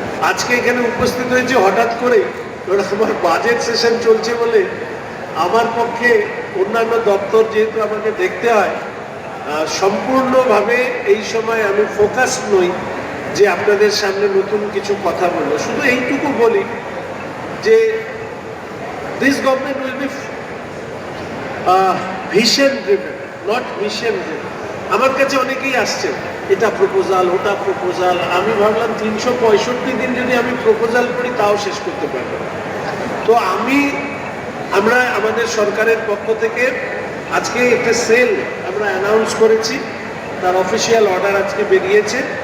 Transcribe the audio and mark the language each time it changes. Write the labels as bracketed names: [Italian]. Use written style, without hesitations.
[Bangla] আজকে এখানে উপস্থিত হয়েছে হঠাৎ করে, আমার বাজেট সেশন চলছে বলে আমার পক্ষে অন্যান্য দপ্তর যেহেতু আমাকে দেখতে হয়, সম্পূর্ণভাবে এই সময় আমি ফোকাস নই যে আপনাদের সামনে নতুন কিছু কথা বলবো। শুধু এইটুকু বলি যে [English] this government will be vision driven, not mission driven. [Bangla] আমার কাছে অনেকেই আসছে, এটা প্রপোজাল, ওটা প্রপোজাল। আমি ভাবলাম 365 দিন যদি আমি প্রপোজাল করি তাও শেষ করতে পারবো না। তো আমরা আমাদের সরকারের পক্ষ থেকে আজকে একটা সেল আমরা অ্যানাউন্স করেছি, তার অফিসিয়াল অর্ডার আজকে বেরিয়েছে।